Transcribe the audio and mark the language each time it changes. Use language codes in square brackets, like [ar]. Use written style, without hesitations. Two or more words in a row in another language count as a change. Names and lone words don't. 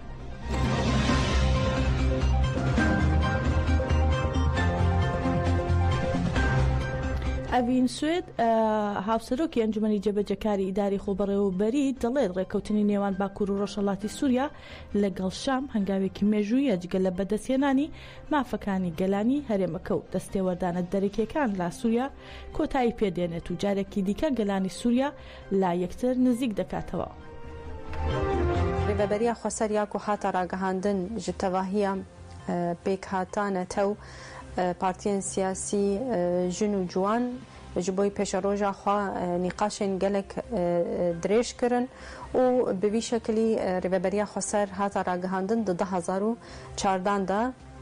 [ckb] ئەڤین سوێد هاوسەرۆکی ئەنجومەنی جێبەجەکاری ئیداری خۆبەڕێوەبەری دەڵێت ڕێکەوتنی نێوان باکوور و ڕۆژهەڵاتی سووریا لەگەڵ شام هەنگاوێکی مێژوویە جگە لە بەدەستهێنانی مافەکانی گەلانی هەرێمەکە و دەستێوەردانە دەرەکیەکان لا سووریا کۆتایی پێدێنێت و جارێکی دیکە گەلانی سووریا لا یەکتر نزیک دەکاتەوە. [ku] ڕێبەریا خۆسەریا و هاتە ڕاگەهاندن ji tevahiya pêkhatanete û partiyên siyasî jin û ciwan ji bo pêşa roja xwe nîqaşên gelek dirêj kirin û bi vî şekilî rêveberiya xweser hata ragihandin di 2014 da